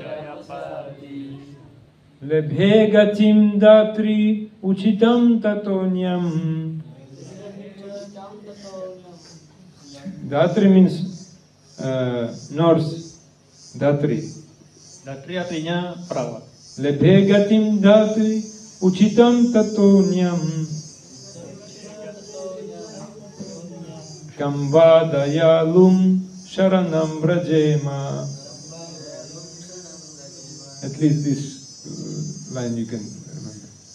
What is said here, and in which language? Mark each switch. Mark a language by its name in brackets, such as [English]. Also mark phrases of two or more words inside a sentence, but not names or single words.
[Sanskrit] Lebhegatim Datri Uchitam Tatonyam. [English] Datri means nurse. [Sanskrit] Datri. [Indonesian] Datri artinya perawat. [Sanskrit] Lebhegatim Datri Uchitam Tatonyam. Kamvadayalum Sharanam Brajema. [English] At least this line you can remember.